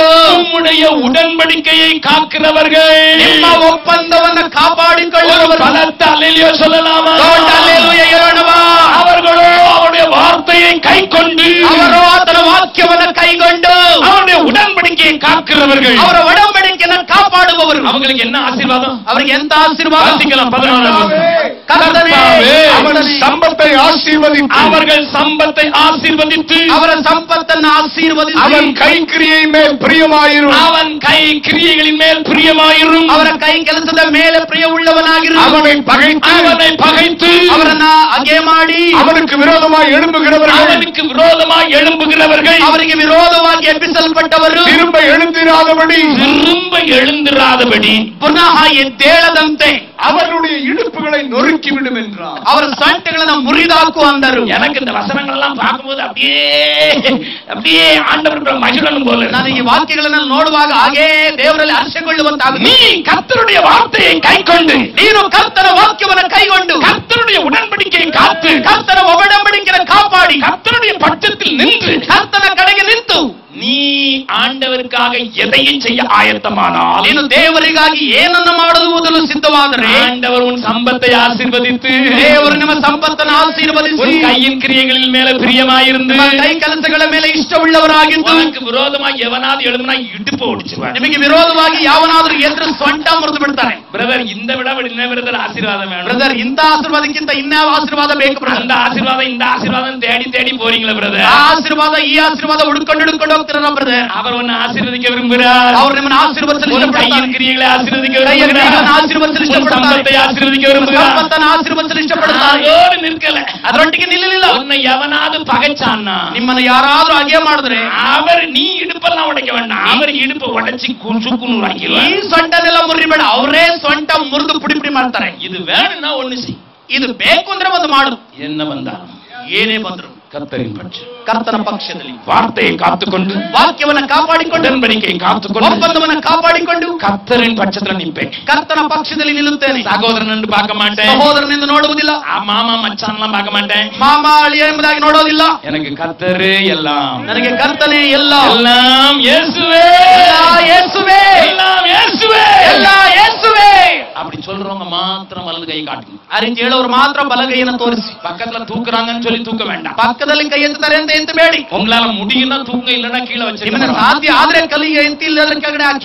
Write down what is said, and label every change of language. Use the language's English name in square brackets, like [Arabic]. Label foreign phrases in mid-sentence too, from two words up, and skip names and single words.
[Tamil] உம்முடைய உடன்படிக்கையை காக்கிறவர்கள். [Kannada] ನಿಮ್ಮ ಒಪ್ಪಂದವನ್ನ ಕಾಪಾಡಿಕೊಳ್ಳುವವರು. [Tamil] பலத்த அல்லேலூயா சொல்லலாமா? [Kannada] ದೊಡ್ಡ ಹಲ್ಲೆಲೂಯಾ ಹೇಳೋಣವಾ? [Tamil] அவர்களோ அவருடைய வார்த்தையை கைக்கொண்டு [Kannada] ಅವರು ಆತನ ವಾಕ್ಯವನ್ನ ಕೈಗೊಂಡು [Tamil] அவருடைய உடன்படிக்கையை காக்கிறவர்கள். [Kannada] ಅವರ ಒಡಂಬಡಿಕೆಯನ್ನು ಕಾಪಾಡುವವರು. [Tamil] அவங்களுக்கு என்ன ஆசீர்வாதம்? [Kannada] ಅವರಿಗೆ ಎಂತ ಆಶೀರ್ವಾದ? [Tamil] வாசிக்கலாம் 14வது. [Kannada] ಕರ್ತನೇ, [Tamil] அவன் சம்பத்தை ஆசீர்வதித்து அவர்கள் சம்பத்தை ஆசீர்வதித்து [Kannada] ಅವರ ಸಂಪತ್ತನ್ನು ಆಶೀರ್ವದಿಸಿ [Tamil] அவன் கைக்கிரியை மேல் பிரியமாயிரும் அவன் கை கிரியைகளின் மேல் பிரியமாயிரும். [Kannada] ಅವರ ಕೈ ಕೆಲಸದ ಮೇಲೆ ಪ್ರಿಯವುಳ್ಳವನಾಗಿರು. [Tamil] அவனை பகைத்து அவனை பகைத்து [Kannada] ಅವರನ್ನ ಅಗೆ ಮಾಡಿ [Tamil] அவனுக்கு விரோதமாய் எழும்புகிறவர்கள் அவனுக்கு விரோதமாய் எழும்புகிறவர்கள் [Kannada] ಅವರಿಗೆ ವಿರೋಧವಾಗಿ ಎಬ್ಬಿಸಲ್ಪಟ್ಟವರು [Tamil] திரும்ப எழுந்திராதபடி திரும்ப எழுந்திராதபடி [Kannada] ಪುನಃ ಎದ್ದೇಳದಂತೆ [Tamil] அவர்களுடைய இடுப்புகளை நொறுக்கிவிடும் என்றார். [Kannada] ಅವರ ಸೊಂಟಗಳನ್ನು ಮುರಿದಾಕು ಅಂದರು. [Tamil] எனக்கு இந்த வசனங்கள் எல்லாம் பார்க்கும்போது அப்படியே அப்படியே ஆண்டவருடைய மகிழனும் போல இருக்கு. [Kannada] ನಾನು ಈ ವಾಕ್ಯಗಳನ್ನು ನೋಡುವಾಗ ಹಾಗೇ ದೇವರಲ್ಲಿ ಹರ್ಷಗೊಳ್ಳುವಂತಾಗುತ್ತದೆ. [Tamil] நீ கர்த்தருடைய வார்த்தையை கைக்கொண்டு [Kannada] ನೀನು ಕರ್ತನ ವಾಕ್ಯವನ್ನು ಕೈಗೊಂಡು [Tamil] கர்த்தருடைய உடன்படிக்கையை காத்து [Kannada] ಕರ್ತನ ಒಡಂಬಡಿಕೆಯನ್ನು ಕಾಪಾಡಿ [Tamil] கர்த்தருடைய பட்சத்தில் நின்று [Kannada] ಕರ್ತನ ಕಡೆಗೆ ನಿಂತು [Tamil] நீ ஆண்டவருக்காக எதையும் செய்ய ஆயத்தமானால், [Kannada] ನೀನು ದೇವರಿಗಾಗಿ ಏನನ್ನು ಮಾಡುವುದನ್ನು ಸಿದ್ಧವಾದರೆ, [Tamil] ஆண்டவர் உன் சம்பத்தை ஆசீர்வதித்து, [Kannada] ದೇವರು ನಿಮ್ಮ ಸಂಪತ್ತನ್ನು ಆಶೀರ್ವದಿಸಿ, [Tamil] உன் கையின் கிரியைகளின் மேல பிரியமாயிருந்து, [Kannada] ಕೈ ಕೆಲಸಗಳ ಮೇಲೆ ಇಷ್ಟವುಳ್ಳವರಾಗಿದ್ದು, [Tamil] உனக்கு விரோதமாக எவனாவது எழுதுனா இடுப்பு ஒடிச்சுவார். [Kannada] ನಿಮಗೆ ವಿರೋಧವಾಗಿ ಯಾವನಾದರೂ ಎದುರು ಸೊಂಟ ಮುರಿದು ಬಿಡ್ತಾರೆ. [Tamil] பிரதர், இந்த விட என்ன பிரதர் ஆசீர்வாதம் வேணும்? [Kannada] ಬ್ರದರ್, ಇಂಥ ಆಶೀರ್ವಾದಕ್ಕಿಂತ ಇನ್ಯಾವ ಆಶೀರ್ವಾದ ಬೇಕು ಬ್ರದರ್? [Tamil] அந்த ஆசீர்வாதம் இந்த ஆசீர்வாதம் தேடி தேடி போறீங்களா பிரதர்? [Kannada] ಆ ಆಶೀರ್ವಾದ ಈ ಆಶೀರ್ವಾದ ಹುಡುಕೊಂಡು ಹೋಗ್ತೀರಾ ಬ್ರದರ್? [Tamil] அவர் உன்னை ஆசீர்வதிக்க விரும்புகிறார். [Kannada] ಅವ್ರು ನಿಮ್ಮನ್ನು ಆಶೀರ್ವದಿಸಲು ಇಷ್ಟಪಡ್ತಾರೆ. [Tamil] கையின் கிரியைகளை ஆசீர்வதிக்க [Kannada] ಕೈಯ [Tamil] விரும்புகிறார். [Kannada] ಕ್ರಿಯೆಗಳನ್ನು ಆಶೀರ್ವದಿಸಲು ಇಷ್ಟಪಡ್ತಾರೆ. [Tamil] சம்பத்தை ஆசீர்வதிக்க விரும்புகிறார். [Kannada] ಸಂಪತ್ತನ್ನು ಆಶೀರ್ವದಿಸಲು ಇಷ್ಟಪಡ್ತಾರೆ. [Tamil] அதோடு நிற்கல, [Kannada] ಅದರೊಟ್ಟಿಗೆ ನಿಲ್ಲಲಿಲ್ಲ. [Tamil] உன்னை எவனாவது பகைச்சான்னா, [Kannada] ನಿಮ್ಮನ್ನು ಯಾರಾದ್ರೂ ಹಾಗೆ ಮಾಡಿದ್ರೆ, [Tamil] அவர் நீ இடுப்பெல்லாம் உடைக்க வேண்டாம், அவர் இடுப்பை உடைச்சு சுக்குநூறாக்கிடுவார். [Kannada] ಈ ಸೊಂಟನೆಲ್ಲ ಮುರಿಬೇಡ, ಅವರೇ ಸೊಂಟ ಮುರಿದು ಪುಡಿ ಪುಡಿ ಮಾಡ್ತಾರೆ. [Tamil] இது வேணும்னா ஒண்ணு செய். [Kannada] ಇದು ಬೇಕು ಅಂದ್ರೆ ಒಂದು ಮಾಡು. [Tamil] என்ன வந்தாலும் [Kannada] ಏನೇ ಬಂದ್ರು [Tamil] கர்த்தரின் பட்சம், [Kannada] ಕರ್ತನ ಪಕ್ಷದಲ್ಲಿ [Tamil] வார்த்தையை காத்துக்கொண்டு, [Kannada] ವಾಕ್ಯವನ್ನ ಕಾಪಾಡಿಕೊಂಡು, [Tamil] உடன்படிக்கையை காத்துக்கொண்டு, [Kannada] ಒಪ್ಪಂದವನ್ನ ಕಾಪಾಡಿಕೊಂಡು [Tamil] கர்த்தரின் பட்சத்துல நிற்பேன். [Kannada] ಕರ್ತನ ಪಕ್ಷದಲ್ಲಿ ನಿಲ್ಲುತ್ತೇನೆ. [Tamil] சகோதரன் என்று பார்க்க மாட்டேன், [Kannada] ಸಹೋದರನೆಂದು ನೋಡುವುದಿಲ್ಲ, [Tamil] மாமா மச்சான்லாம் பார்க்க மாட்டேன். [Kannada] ಮಾಮ ಅಳಿಯ ಎಂಬುದಾಗಿ ನೋಡೋದಿಲ್ಲ. [Tamil] எனக்கு கர்த்தரே எல்லாம், [Kannada] ನನಗೆ ಕರ್ತನೇ ಎಲ್ಲ. [Tamil] எல்லாம் இயேசுவே, [Kannada] ಎಲ್ಲ ಯೇಸುವೇ, [Tamil] எல்லாம் இயேசுவே, [Kannada] ಎಲ್ಲ ಯೇಸುವೇ. [Tamil] அப்படி சொல்றவங்க மாத்திரம் வலது கை காட்டுங்க. [Kannada] ಆ ರೀತಿ ಹೇಳೋರು ಮಾತ್ರ ಬಲಗೈಯನ್ನು ತೋರಿಸಿ. [Tamil] பக்கத்துல தூக்குறாங்கன்னு சொல்லி தூக்க வேண்டாம். [Kannada] ಪಕ್ಕದಲ್ಲಿ ಕೈ ಎತ್ತುತ್ತಾರೆ ಅಂತ ಎತ್ತಬೇಡಿ. [Tamil] உங்களால முடியும்னா தூங்க, இல்லைன்னா கீழே [Kannada] ನಿಮ್ಮನ್ನ [Tamil] வச்சு. [Kannada] ಸಾಧ್ಯ ಆದ್ರೆ ಕಲಿಗೆ ಎತ್ತಿಲ್ಲ ಅದರ ಕೆಳಗಡೆ ಹಾಕಿ.